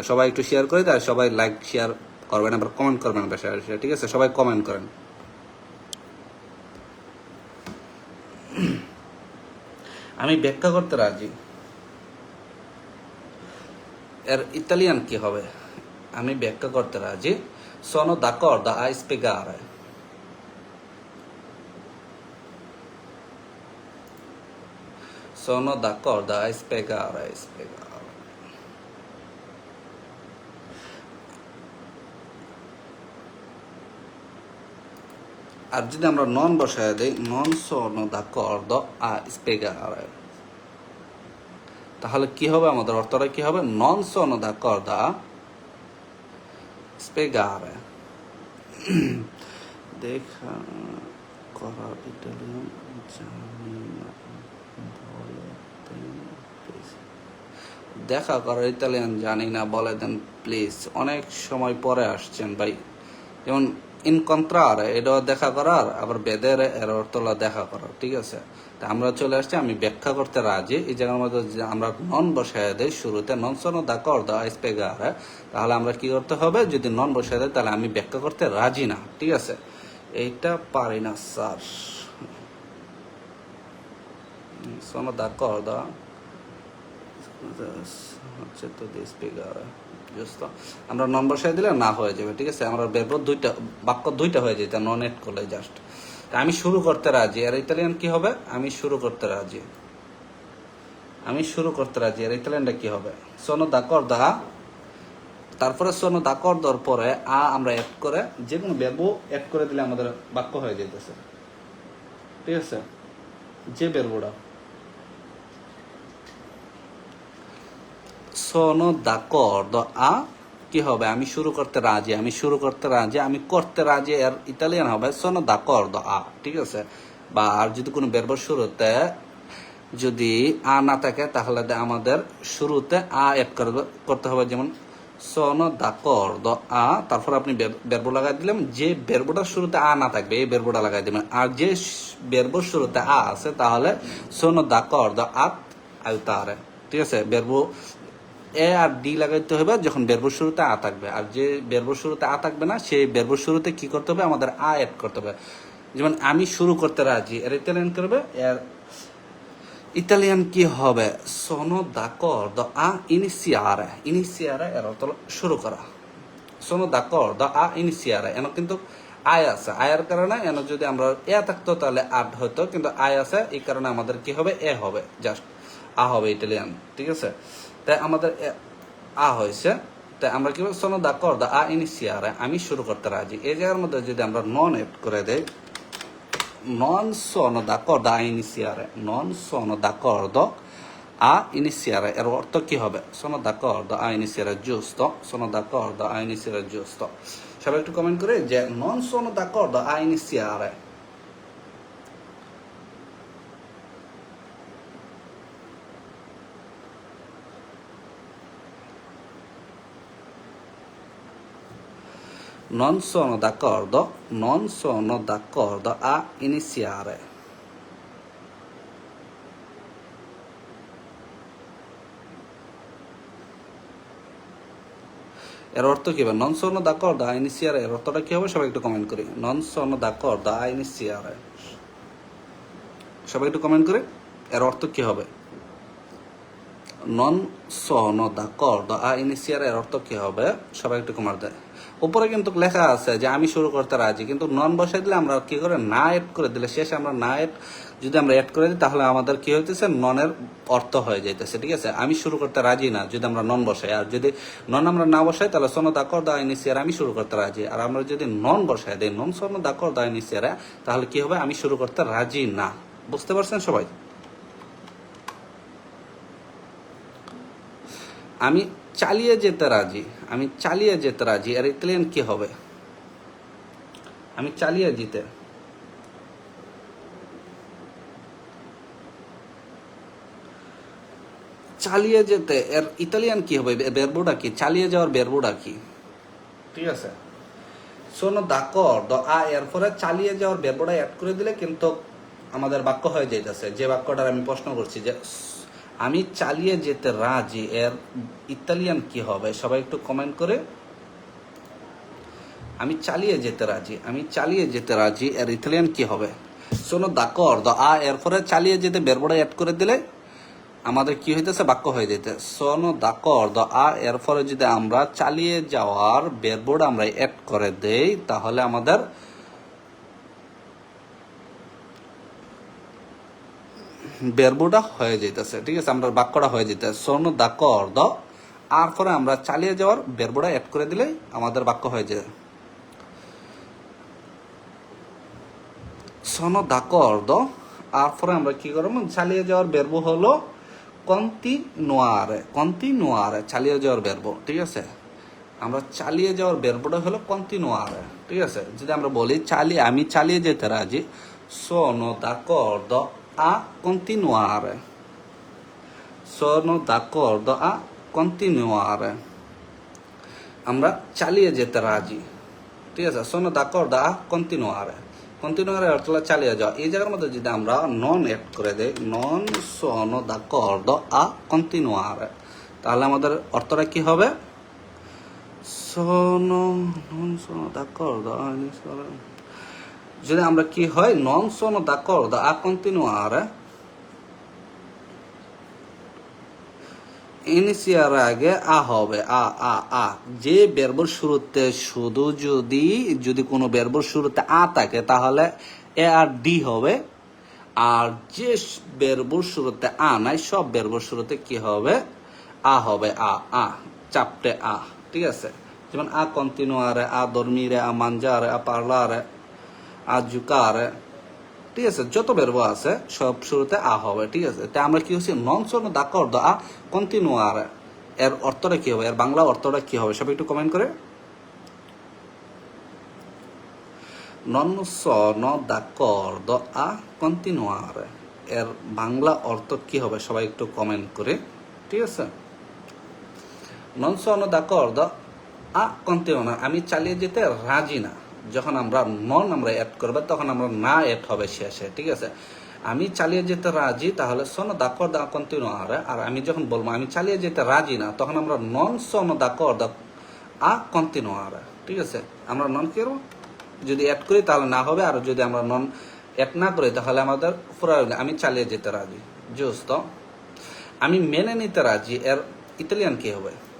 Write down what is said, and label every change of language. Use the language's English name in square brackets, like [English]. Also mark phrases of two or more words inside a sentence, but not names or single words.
[Bangla] সবাই একটু শেয়ার করে দেয়, সবাই লাইক শেয়ার করবেন, আবার কমেন্ট করবেন বেশি, ঠিক আছে? সবাই কমেন্ট করেন। আমি ব্যাখ্যা করতে রাজি এর ইতালিয়ান কি হবে? আমি ব্যাখ্যা করতে রাজি। [Italian] sono d'accordo a spiegare. Sono d'accordo a spiegare. [Bangla] আর যদি আমরা নন বসায় দিই, [Italian] non sono d'accordo a spiegare, [Bangla] তাহলে কি হবে? আমাদের অর্থটা কি হবে? [Italian] non sono d'accordo a spiegare. [Bangla] দেখা করা ইটালিয়ান জানি না, দেখা করার ইতালিয়ান জানি না, বলে দেন প্লিজ। অনেক সময় পরে আসছেন ভাই, যেমন ইনকন্ট্রারে, এটা দেখা করার, আবার বেদের এর অর্থ হলো দেখা করার, ঠিক আছে। তা আমরা চলে আসছি আমি ব্যাখ্যা করতে রাজি। এই জায়গার মধ্যে যে আমরা নন বসায় দেই শুরুতে, [Italian] non sono d'accordo a spiegare, [Bangla] তাহলে আমরা কি করতে হবে, যদি নন বসায় দেয় তাহলে আমি ব্যাখ্যা করতে রাজি না, ঠিক আছে। এইটা পারি না স্যার, [Italian] sono d'accordo [Bangla] হচ্ছে তো spiegare, বুঝতো। আমরা নন বসায় দিলে না হয়ে যাবে, ঠিক আছে। আমরা বেরবো দুইটা, বাক্য দুইটা হয়ে যেত নন এড করলে জাস্ট। আমি শুরু করতে রাজি, আর ইতালিয়ান কি হবে, আমি শুরু করতে রাজি, আমি শুরু করতে রাজি। আর ইতালিয়ানটা কি হবে, [Italian] sono d'accordo a, [Bangla] তারপরে [Italian] sono d'accordo [Bangla] পরে আ আমরা অ্যাড করে যে কোনো বেরবো অ্যাড করে দিলে আমাদের বাক্য হয়ে যেতেছে, ঠিক আছে। যে বেরবোটা [Italian] sono d'accordo a [Bangla] কি হবে, আমি শুরু করতে রাজি, আমি শুরু করতে রাজি, আমি করতে রাজি, এর ইতালিয়ান হবে [Italian] sono d'accordo a, [Bangla] ঠিক আছে। বা আর যদি কোনো বেরবোর শুরুতে যদি আ না থাকে তাহলে আমাদের শুরুতে আ অ্যাড করতে হবে, যেমন [Italian] sono d'accordo a, [Bangla] তারপর আপনি বেরবো লাগাই দিলাম, যে বেরবোটার শুরুতে আ না থাকবে এই বেরবোটা লাগাই দিবেন। আর যে বেরবোর শুরুতে আ আছে তাহলে [Italian] sono d'accordo a aiutare, [Bangla] ঠিক আছে। বেরবো এ আর ডি লাগাইতে হবে যখন বেরবোর শুরুতে আ থাকবে, আর যে বেরবোর শুরুতে আ থাকবে না সেই বেরবোর শুরুতে কি করতে হবে, আমাদের আ অ্যাড করতে হবে। যেমন আমি শুরু করতে রাজি, এর ইতালিয়ান করবে, এর ইতালিয়ান কি হবে, [Italian] sono d'accordo a iniziare, iniziare [Bangla] এর অর্থ শুরু করা, [Italian] sono d'accordo a iniziare। [Bangla] এন কিন্তু আয় আছে, আয়ের কারণে এন যদি আমরা এ থাকতো তাহলে আড হতো, কিন্তু আয় আছে এই কারণে আমাদের কি হবে, এ হবে, জাস্ট আ হবে ইটালিয়ান, ঠিক আছে। তাই আমাদের আ হয়েছে, তাই আমরা কি বলবো, [Italian] sono d'accordo a iniziare, [Bangla] আমি শুরু করতে রাজি। এই জায়গার মধ্যে যদি আমরা নন এড করে দেই, [Italian] non sono d'accordo a iniziare, non sono d'accordo a iniziare, [Bangla] এর অর্থ কি হবে, [Italian] sono d'accordo a iniziare giusto, sono d'accordo a iniziare giusto। [Bangla] সবাই একটু কমেন্ট করে যে [Italian] non sono d'accordo a iniziare। Non sono d'accordo, non sono d'accordo a iniziare। [Bangla] এর অর্থ কি হবে, [Italian] non sono d'accordo a iniziare, [Bangla] এর অর্থটা কি হবে, সবাই একটু কমেন্ট করি, [Italian] non sono d'accordo a iniziare। [Bangla] সবাই একটু কমেন্ট করে এর অর্থ কি হবে, [Italian] non sono d'accordo a iniziare, [Bangla] এর অর্থ কি হবে, সবাই একটু কমেন্ট দেয়। উপরে কিন্তু লেখা আছে যে আমি শুরু করতে রাজি, কিন্তু নন বসাই দিলে আমরা কি করে, না এড করে দিলে শেষে আমরা না এড যদি আমরা এড করে দিই তাহলে আমাদের কি হইতেছে, ননের অর্থ হয়ে যাইতেছে, ঠিক আছে। আমি শুরু করতে রাজি না যদি আমরা নন বসাই, আর যদি নন আমরা না বসাই তাহলে [Italian] sono d'accordo a iniziare, [Bangla] আমি শুরু করতে রাজি। আর আমরা যদি নন বসাই দিই, [Italian] non sono d'accordo a iniziare, [Bangla] তাহলে কি হবে, আমি শুরু করতে রাজি না। বুঝতে পারছেন সবাই? আমি চালিয়ে যেতে রাজি, আমি চালিয়ে যেতে রাজি, আর ইতালিয়ান কি হবে, আমি চালিয়ে যেতে, চালিয়ে যেতে এর ইতালিয়ান কি হবে, বেরবোটা কি, চালিয়ে যাওয়ার বেরবোটা কি, ঠিক আছে। [Italian] sono d'accordo a [Bangla] এর পরে চালিয়ে যাওয়ার বেরবোটা অ্যাড করে দিলে কিন্তু আমাদের বাক্য হয়ে যাইতেছে। যে বাক্যটার আমি প্রশ্ন করছি যে আমি চালিয়ে যেতে রাজি, এর ইতালিয়ান কি হবে, সবাই একটু কমেন্ট করে। আমি চালিয়ে যেতে রাজি, আমি চালিয়ে যেতে রাজি, এর ইতালিয়ান কি হবে, [Italian] sono d'accordo a [Bangla] এর পরে চালিয়ে যেতে বেরবোটা অ্যাড করে দিলে আমাদের কি হইতেছে, বাক্য হয়ে যেতে [Italian] sono d'accordo a [Bangla] এর পরে যদি আমরা চালিয়ে যাওয়ার বেরবোটা আমরা অ্যাড করে দেই তাহলে আমাদের বেরবোটা হয়ে যেতেছে, ঠিক আছে, আমরা বাক্যটা হয়ে যেতে [Italian] sono d'accordo, [Bangla] আর পরে আমরা চালিয়ে যাওয়ার বেরবোটা অ্যাড করে দিলেই আমাদের বাক্য হয়ে যায় [Italian] sono d'accordo। [Bangla] আর পরে আমরা কি করব, চালিয়ে যাওয়ার বেরবো হলো continuare, continuare চালিয়ে যাওয়ার বেরবো, ঠিক আছে। আমরা চালিয়ে যাওয়ার বেরবোটা হলো continuare, ঠিক আছে। যদি আমরা বলি আমি চালিয়ে যেতে রাজি, [Italian] sono d'accordo a continuare, sono d'accordo a continuare, [Bangla] আমরা চালিয়ে যেতে রাজি, ঠিক আছে, [Italian] sono d'accordo a continuare, continuare [Bangla] অর্থ হলো চালিয়ে যাওয়া। এই জায়গার মধ্যে যদি আমরা নন অ্যাড করে দেই, [Italian] non sono d'accordo a continuare, [Bangla] তাহলে আমাদের অর্থটা কি হবে? [Italian] non sono d'accordo [Bangla] যদি আমরা কি হয়, [Italian] non sono d'accordo a continuare [Bangla] ইনিশিয়ার আগে আ হবে, আ যে বেরবর শুরুতে শুধু যদি কোনো বেরবর শুরুতে আ থাকে তাহলে এ আর ডি হবে, আর যে বেরবর শুরুতে আ নাই সব বেরবর শুরুতে কি হবে? আ হবে, আ চাপটে আ। ঠিক আছে, যেমন [Italian] a continuare, আ dormire, আ mangiare, আ parlare, আ giocare, [Bangla] ঠিক আছে, যত বেরবো আছে সব শুরুতে আ হবে। ঠিক আছে, তাই আমরা কি হচ্ছে, [Italian] non sono d'accordo a continuare [Bangla] এর অর্থটা কি হবে, এর বাংলা অর্থটা কি হবে, সবাই একটু কমেন্ট করে। [Italian] non sono d'accordo a continuare [Bangla] এর বাংলা অর্থ কি হবে, সবাই একটু কমেন্ট করে। ঠিক আছে, [Italian] non sono d'accordo a continuare [Bangla] আমি চালিয়ে যেতে রাজি না। যখন আমরা আমরা অ্যাড করবো তখন আমরা না অ্যাড হবে শেষে। ঠিক আছে, আমি চালিয়ে যেতে রাজি, তাহলে [Italian] sono d'accordo a continuare। [Bangla] আর আমি যখন বলবো আমি চালিয়ে যেতে রাজি না, তখন আমরা [Italian] non sono d'accordo a continuare। [Bangla] ঠিক আছে, আমরা নন কি করবো, যদি অ্যাড করি তাহলে না হবে, আর যদি আমরা নন অ্যাড না করি তাহলে আমাদের পুরো আমি চালিয়ে যেতে রাজি। জুস্তো, আমি মেনে নিতে রাজি এর ইতালিয়ান কি হবে?